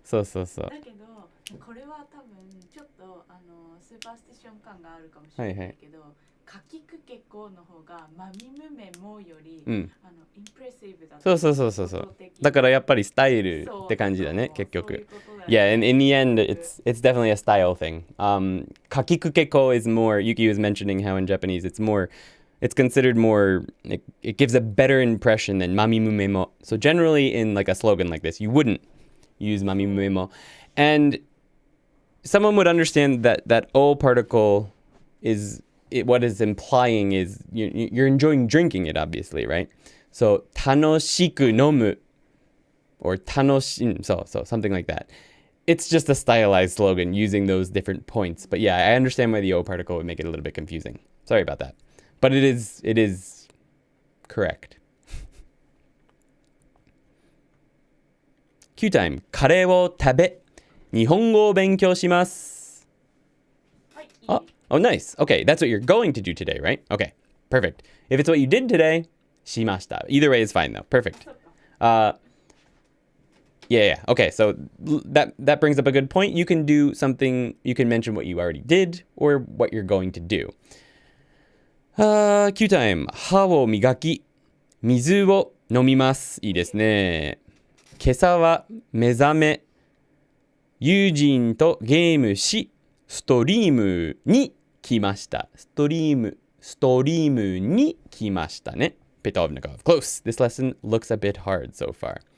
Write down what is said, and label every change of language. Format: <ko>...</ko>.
<ja>だけどこれは多分ちょっとスーパースティション感があるかもしれないけど、かきくけこの方がマミムメモより、インプレッシブだった。そう。だからやっぱりスタイルって感じだね、結局。</ja> <en>Yeah, and in the end, it's definitely a style thing. かきくけこ is more, Yuki was mentioning how in Japanese it's considered more, it gives a better impression than mami mumemo. So generally in like a slogan like this, you wouldn't use mami mumemo. And someone would understand that O particle is, what is implying is you're enjoying drinking it, obviously, right? So</en> <ja>楽しく飲む</ja> <en>or 楽しん, so something like that. It's just a stylized slogan using those different points. But yeah, I understand why the O particle would make it a little bit confusing. Sorry about that. But it is correct. Q time.</en> <ja>カレーを食べ、日本語を勉強します。</ja> <en>Oh, nice. Okay, that's what you're going to do today, right? Okay, perfect. If it's what you did today, しました. Either way is fine though. Perfect. Yeah. Okay, so that brings up a good point. You can do something, you can mention what you already did or what you're going to do. Q time.</en> <ja>歯を磨き、水を飲みます。いいですね。今朝は目覚め、友人とゲームし、ストリームに来ました。ストリームに来ましたね。</ja> <en>Pitovnikov. Close. This lesson looks a bit hard so far.</en>